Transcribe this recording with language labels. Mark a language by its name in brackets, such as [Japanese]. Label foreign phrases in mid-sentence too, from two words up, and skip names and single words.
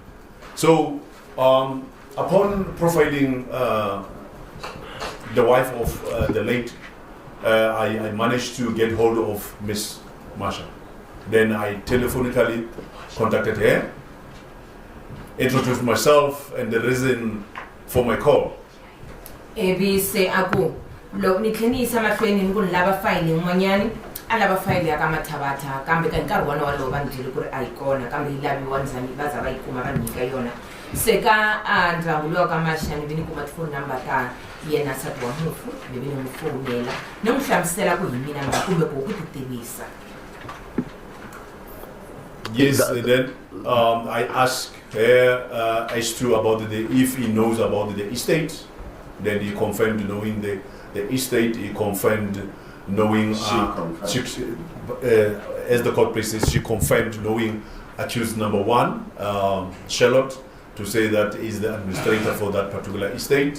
[English] So upon profiling the wife of the late, I managed to get hold of Miss Masha. Then I telephonically contacted her, introduced myself and the reason for my call. [Tsonga] Say ako lo ni tlheni isa mahlweni ni ku lava file yin'wanyani a lava file ya ka Mathabata kambe ka nkarhi wona walowo va ni byele ku ri a yi kona kambe yi laviwa ndzani va za va yi kuma va nyika yona se ka ndyangu lowa ka Masha ni vi ni kuma tifoni number ta yena nsati wa mufu ni vi ni n'wi fonela ni n'wi hlamusela ku hi mina nga kumbe ku ti tivisa. [English] Yes, then I asked her as to about if he knows about the estate. Then he confirmed knowing the estate. He confirmed knowing as the court places, she confirmed knowing accused number 1, Charlotte, to say that is the administrator for that particular estate.